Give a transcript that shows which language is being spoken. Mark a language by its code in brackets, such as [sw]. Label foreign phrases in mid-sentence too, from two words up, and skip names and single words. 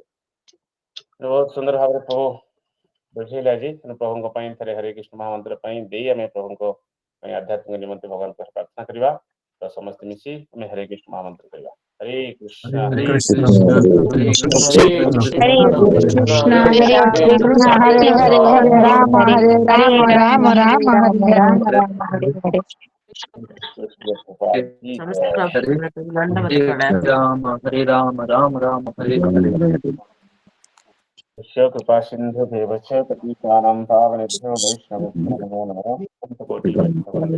[or] ବହୁତ ସୁନ୍ଦର ଭାବରେ ପ୍ରଭୁ ବୁଝେଇଲେ ଆଜି ପ୍ରଭୁଙ୍କ ପାଇଁ ଥରେ ହରେ କୃଷ୍ଣ ମହାମନ୍ତ୍ର ପାଇଁ ଦେଇ ଆମେ ପ୍ରଭୁଙ୍କ ପାଇଁ ଆଧ୍ୟାତ୍ମିକ ନିମନ୍ତେ ଭଗବାନଙ୍କ ପ୍ରାର୍ଥନା କରିବା ତ ସମସ୍ତେ ମିଶି ଆମେ ହରେ କୃଷ୍ଣ ମହାମନ୍ତ୍ର କରିବା। [sa] ହରେ କୃଷ୍ଣ Hare ହରେ Krishna, କୃଷ୍ଣ Hare କୃଷ୍ଣ Krishna, କୃଷ୍ଣ Krishna ହରେ Krishna, ହରେ Hare ହରେ Hare, ହରେ Hare ରାମ हरे राम, हरे राम, राम हरे हरे. हरे राम, हरे राम, राम राम, हरे हरे. कृपा सिंधु देवच पतितानां पावनेभ्यो वैष्णवेभ्यो नमो नमः।